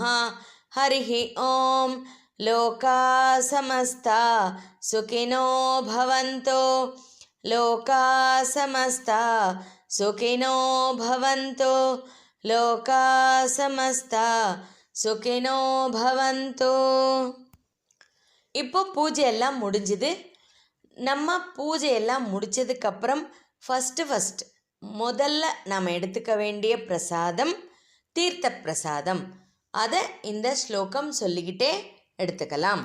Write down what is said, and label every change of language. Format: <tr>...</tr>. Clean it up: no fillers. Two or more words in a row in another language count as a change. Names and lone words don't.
<sa>हरि ओम्। लोकाः समस्ताः सुखिनो भवन्तु. लोकाः समस्ताः सुखिनो भवन्तु. लोकाः समस्ताः सुखिनो भवन्तु.</sa> <ta>இப்போ பூஜையெல்லாம் முடிஞ்சுது. நம்ம பூஜையெல்லாம் முடித்ததுக்கப்புறம் ஃபஸ்ட்டு முதல்ல நாம் எடுத்துக்க வேண்டிய பிரசாதம் தீர்த்த பிரசாதம். அதை இந்த ஸ்லோகம் சொல்லிக்கிட்டே எடுத்துக்கலாம்.</ta>